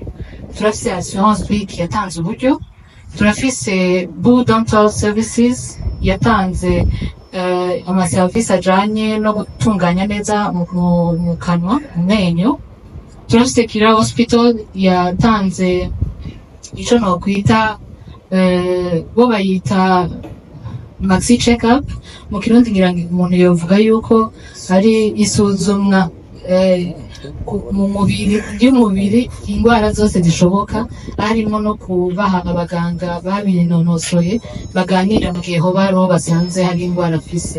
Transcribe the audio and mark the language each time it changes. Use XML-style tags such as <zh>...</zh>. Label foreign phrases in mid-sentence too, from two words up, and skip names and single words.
<rn>Turafise Assurance Week yatanze uburyo. Turafise Boo Dental Services yatanze amaserivisi ajanye no gutunganya neza mu kanwa mu menyo. Turafise Kira Hospital yatanze ico nokwita bo bayita</rn> <en>maxi check up</en> <rn>mu kirundi ngira umuntu yovuga yuko ari isuzumwa mu mubiri indwara zose zishoboka, harimo no kubaha abaganga babinonosoye baganira mu gihe hoba ariho basanze hari indwara afise.</rn>